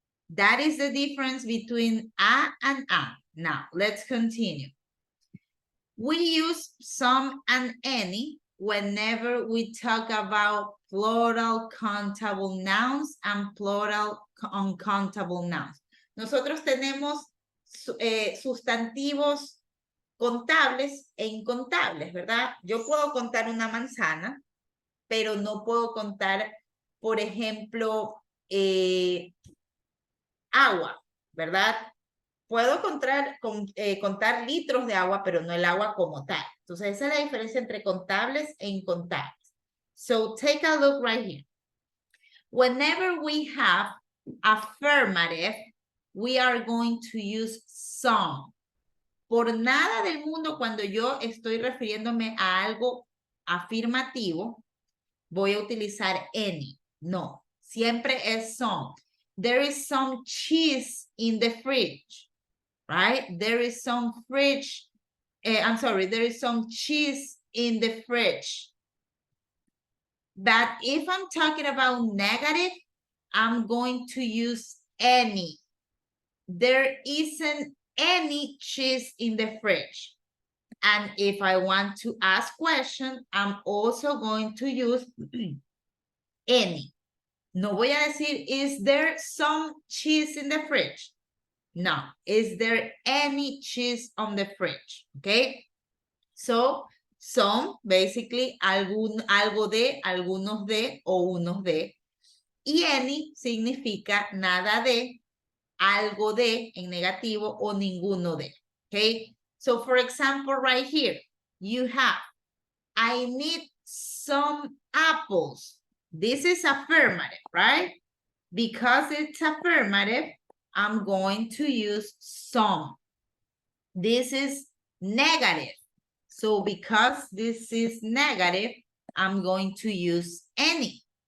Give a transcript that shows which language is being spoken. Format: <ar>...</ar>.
<en>That is the difference between a and a. Now, let's continue. We use some and any whenever we talk about plural countable nouns and plural uncountable nouns.</en> <es>Nosotros tenemos sustantivos contables e incontables, ¿verdad? Yo puedo contar una manzana, pero no puedo contar, por ejemplo, agua, ¿verdad? Puedo contar litros de agua, pero no el agua como tal. Entonces, esa es la diferencia entre contables e incontables.</es> <en>So, take a look right here. Whenever we have affirmative, we are going to use some.</en> <es>Por nada del mundo, cuando yo estoy refiriéndome a algo afirmativo, voy a utilizar any. No, siempre es some.</es> <en>There is some cheese in the fridge, right? There is some fridge. I'm sorry, there is some cheese in the fridge. But if I'm talking about negative, I'm going to use any. There isn't any cheese in the fridge? And if I want to ask question, I'm also going to use any.</en> <es>No voy a decir,</es> <en>is there some cheese in the fridge? No. Is there any cheese on the fridge? Okay. So, some, basically,</en> <es>algo de, algunos de, o unos de. Y any significa nada de, algo de, en negativo, o ninguno de.</es> <en>Okay. So, for example, right here, you have, I need some apples. This is affirmative, right? Because it's affirmative, I'm going to use some. This is negative. So because this is negative, I'm going to use any.</en>